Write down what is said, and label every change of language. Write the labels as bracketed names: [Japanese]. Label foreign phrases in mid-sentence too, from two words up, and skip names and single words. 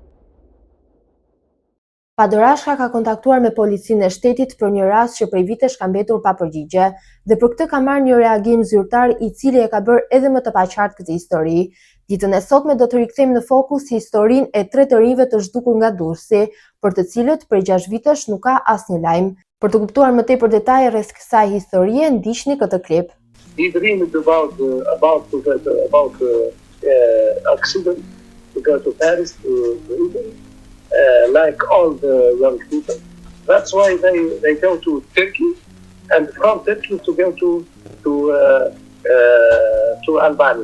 [Albanian] Padorashka ka kontaktuar me policinë e shtetit për një rast që prej vitesh ka mbetur pa përgjigje dhe për këtë ka marrë një reagim zyrtar i cili e ka bërë edhe më të paqartë këtë histori. Ditën e sotme do të rikthejmë në fokus historinë e 3 të rinjve të zhdukur nga Durrësi, për të cilët prej 6 vitesh nuk ka asnjë lajm. Për të kuptuar më tepër detaje rreth kësaj historie, ndiqni këtë klip. [English] He dreamed about accident to go to Paris to Italy, like all the young people. That's why they go to Turkey, and from Turkey to go to Albania.